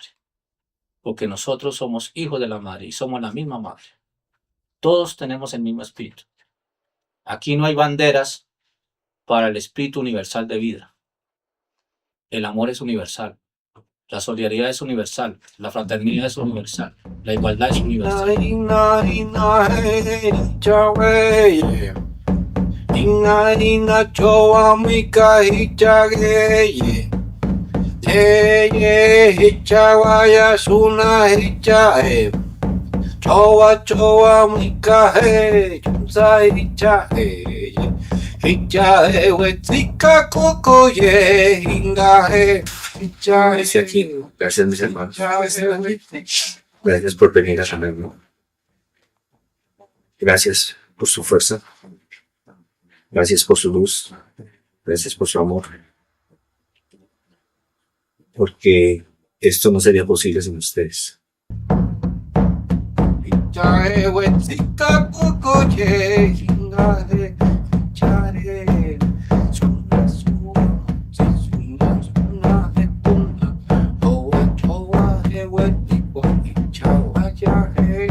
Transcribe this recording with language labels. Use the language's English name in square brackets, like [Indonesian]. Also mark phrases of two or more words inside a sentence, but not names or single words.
[Spanish] Porque nosotros somos hijos de la madre y somos la misma madre. Todos tenemos el mismo espíritu. Aquí no hay banderas para el espíritu universal de vida. El amor es universal. La solidaridad es universal, la fraternidad es universal, la igualdad es universal. Chowa chowa mika he, chunsa hicha he, hicha he, wetzika koko ye, hinga he, hicha he. Desde aquí, gracias mis hermanos. Gracias por venir a sanarme. Gracias por su fuerza. Gracias por su luz. Gracias por su amor. Porque esto no sería posible sin ustedes. Chae wetzika koko ye, hinga he, hicha he. Suna suna, suna suna he tuna. Chowa chowa he wetziko, hicha ya he.